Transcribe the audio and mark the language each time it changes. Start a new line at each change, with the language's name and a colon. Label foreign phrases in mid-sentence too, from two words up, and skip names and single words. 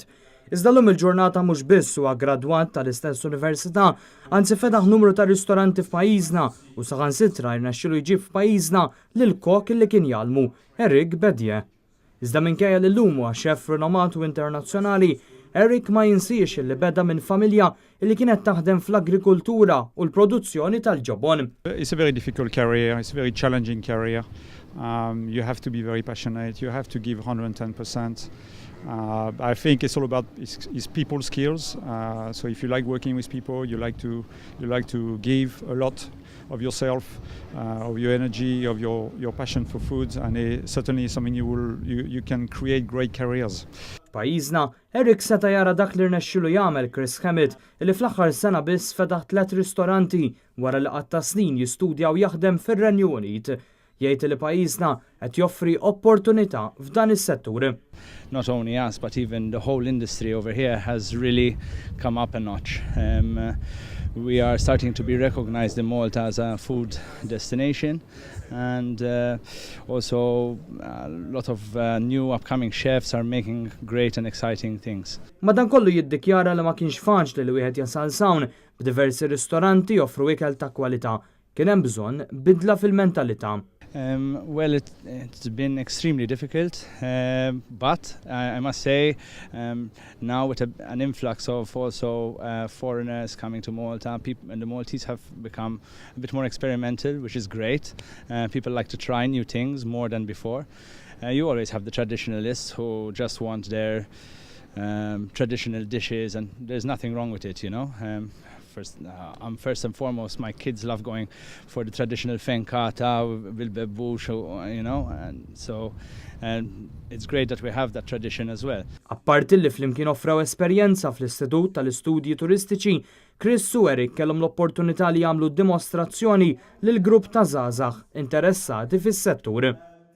Maltese: Iżda llum il-ġurnata mhux biss huwa gradwat tal-istess università, anzi fetaħ numru ta' ristoranti f'pajjiżna u saħansitra jrnexxielu jġib f'pajjiżna lil kok li kien jgħallmu Eric Bedje. Iżda minkejja li llum huwa xef rinomatu internazzjonali, Eric ma jinsiex li beda minn familja li kienet taħdem fl-agrikoltura u l-produzzjoni tal-ġobon.
English: It's a very difficult career, it's a very challenging career. You have to be very passionate, you have to give 110%. I think it's all about is people skills. So if you like working with people, you like to give a lot of yourself, of your energy, of your passion for food, and it's certainly something you can create great careers.
Maltese: Pajjiżna, Eric seta' jara dak li rnexxielu jagħmel Chris Hammett li fl-aħħar sena biss fetaħ 3 ristoranti wara li qatt ta' snin jistudja u jaħdem fir-Renju Unit. Jgħid li pajjiżna qed joffri opportunità f'dan is-settur.
English: Not only us, but even the whole industry over here has really come up a notch. We are starting to be recognized in Malta as a food destination, and also a lot of new upcoming chefs are making great and exciting things.
Maltese: Madankollu jiddikjara li ma kienx faċli li wieħed jasal hawn b'diversi ristoranti joffru ikel ta' kwalità. Kien hemm bżonn bidla fil-mentalità.
English: Well, it's been extremely difficult, but I must say now with an influx of also foreigners coming to Malta, and the Maltese have become a bit more experimental, which is great. People like to try new things more than before. You always have the traditionalists who just want their traditional dishes, and there's nothing wrong with it, you know. First and foremost, my kids love going for the traditional
Maltese: fenkata, bil-bebbush,
English: you know, and it's great that we have that tradition as well.
Maltese: Apparti li flimkien offrew esperjenza fl-Istitut tal-Istudji Turistiċi, Chris u Eric kellhom l-opportunità li jagħmlu dimostrazzjoni lil grupp ta' żgħażagħ interessati fis-settur.